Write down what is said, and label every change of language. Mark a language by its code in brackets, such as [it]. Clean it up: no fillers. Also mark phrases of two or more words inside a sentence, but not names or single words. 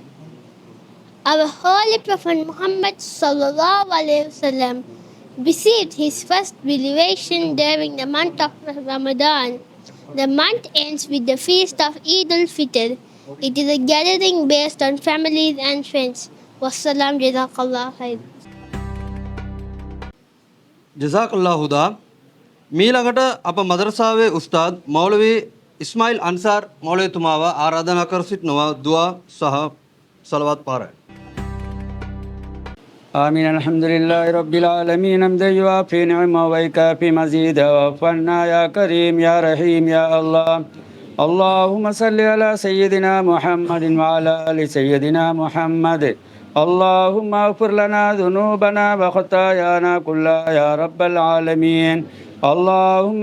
[en] Our Holy Prophet Muhammad [ar] صلى الله عليه وسلم [en] received his first revelation during the month of Ramadan. The month ends with the feast of Eid al-Fitr. It is a gathering based on families and friends. [ar] والسلام، جزاك الله خير. [si] ජසාකල්ලාහුදා මීළඟට අප මදරසාවේ උස්තාද් මෞලවී ඉස්මායිල් අන්සාර් මෞලවීතුමාව ආරාධනා කර සිටිනවා දුවා සහ සලවත් පාරයි. [ar] آمين الحمد لله رب العالمين حمدا يوافي نعمه ويكافي مزيدا وفنا يا كريم يا رحيم يا الله اللهم صل على سيدنا محمد وعلى آل سيدنا محمد اللهم اغفر لنا ذنوبنا وخطايانا كلها يا رب العالمين اللهم